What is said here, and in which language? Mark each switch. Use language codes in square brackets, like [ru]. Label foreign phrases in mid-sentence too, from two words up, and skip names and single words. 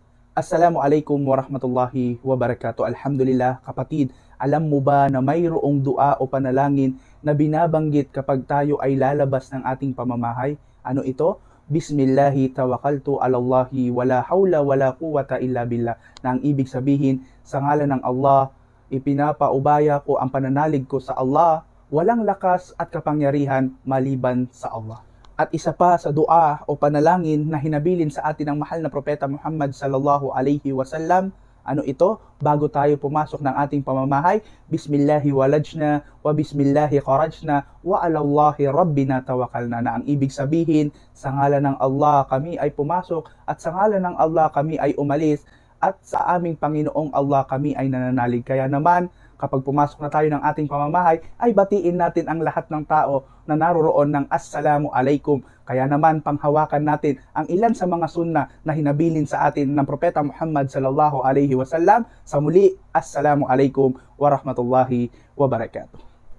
[ar] السلام عليكم ورحمة الله وبركاته. Alhamdulillah, [tl] kapatid, alam mo ba na mayroong dua o panalangin na binabanggit kapag tayo ay lalabas ng ating pamamahay? Ano ito? [ar] بسم الله توكلت على الله ولا حول ولا قوة إلا بالله. [tl] Na ang ibig sabihin, sa ngalan ng Allah, ipinapaubaya ko ang pananalig ko sa Allah, walang lakas at kapangyarihan maliban sa Allah. At isa pa sa dua o panalangin na hinabilin sa atin ng mahal na propeta Muhammad [ar] صلى الله عليه وسلم, [tl] ano ito? Bago tayo pumasok ng ating pamamahay, [ar] بسم الله ولجنا وبسم الله خرجنا وعلى الله ربنا توكلنا. [tl] Na ang ibig sabihin, sa ngalan ng Allah kami ay pumasok at sa ngalan ng Allah kami ay umalis at sa aming Panginoong Allah kami ay nananalig. Kaya naman, kapag pumasok na tayo ng ating pamamahay, ay batiin natin ang lahat ng tao na naroroon ng [ar] السلام عليكم. [tl] Kaya naman, panghawakan natin ang ilan sa mga sunna na hinabilin sa atin ng Propeta Muhammad [ar] صلى الله عليه وسلم. [tl] Sa muli, [ar] السلام عليكم ورحمة الله وبركاته.